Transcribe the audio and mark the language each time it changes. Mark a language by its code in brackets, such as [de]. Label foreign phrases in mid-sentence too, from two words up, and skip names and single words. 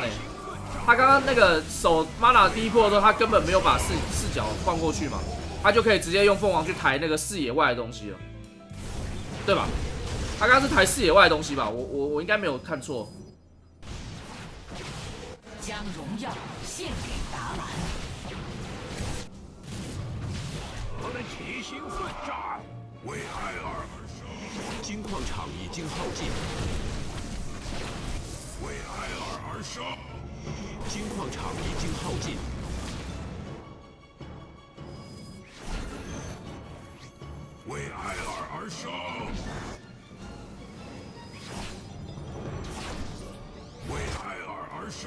[zh] 他剛剛那個守 Mana 第一波的時候，他根本沒有把視角換過去嘛，他就可以直接用鳳凰去抬那個視野外的東西了，對吧？他剛剛是抬視野外的東西吧？我應該沒有看錯。將榮耀獻給達蘭。我的奇星算炸，为艾尔而生，金矿场已经耗尽，为艾尔而生，金矿场已经耗尽，为艾尔而生，为艾尔而生。